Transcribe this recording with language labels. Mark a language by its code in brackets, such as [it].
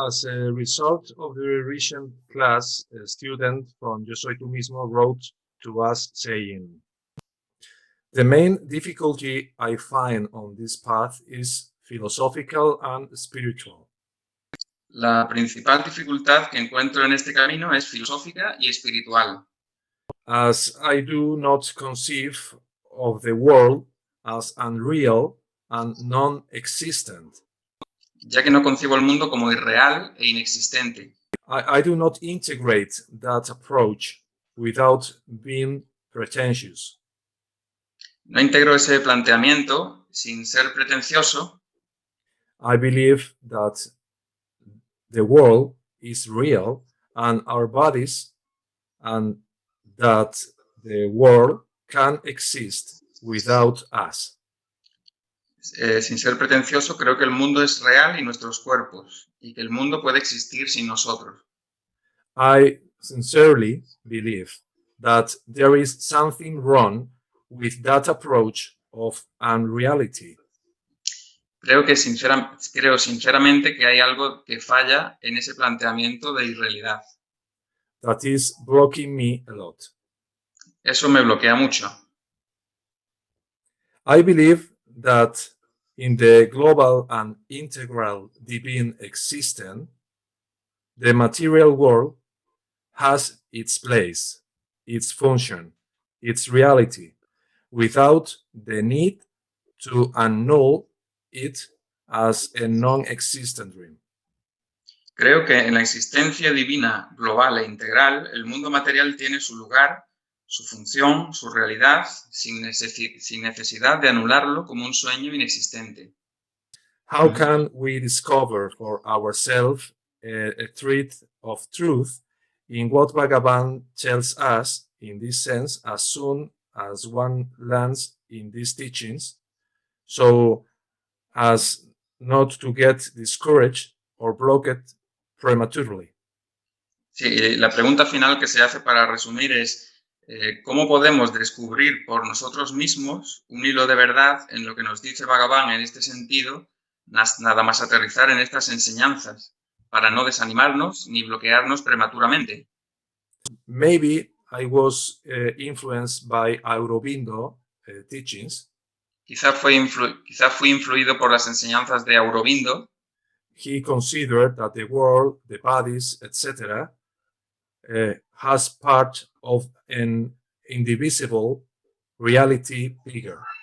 [en] As a result of the recent class, a student from Yo Soy Tu Mismo wrote to us saying, the main difficulty I find on this path is philosophical and spiritual. [es] La principal dificultad que encuentro en este camino es filosófica y espiritual, [en] As I do not conceive of the world as unreal and non-existent. [es] ya que no concibo el mundo como irreal e inexistente. [en] I do not integrate that approach without being pretentious. [es] No integro ese planteamiento sin ser pretencioso. [en] I believe that the world is real and our bodies, and that the world can exist without us. [es] Sin ser pretencioso, creo que el mundo es real y nuestros cuerpos, y que el mundo puede existir sin nosotros. [en] I sincerely believe that there is something wrong with that approach of unreality. [es] Creo sinceramente que hay algo que falla en ese planteamiento de irrealidad. [en] That is blocking me a lot. [es] Eso me bloquea mucho. [en] I believe that in the global and integral divine existence, the material world has its place, its function, its reality, without the need to annul it as a non-existent dream. [es] Creo que en la existencia divina, global e integral, el mundo material tiene su lugar, su función, su realidad, sin necesidad de anularlo como un sueño inexistente. [en] How can we discover for ourselves a thread of truth in what Bhagavan tells us in this sense as soon as one lands in these teachings, so as not to get discouraged or blocked prematurely? [es] Sí, la pregunta final que se hace para resumir es ¿cómo podemos descubrir por nosotros mismos un hilo de verdad en lo que nos dice Bhagavan en este sentido, nada más aterrizar en estas enseñanzas, para no desanimarnos ni bloquearnos prematuramente? [en] Maybe I was influenced by Aurobindo teachings. [es] Quizá fui influido por las enseñanzas de Aurobindo. [en] He considered that the world, the bodies, etc., has part of an indivisible reality bigger.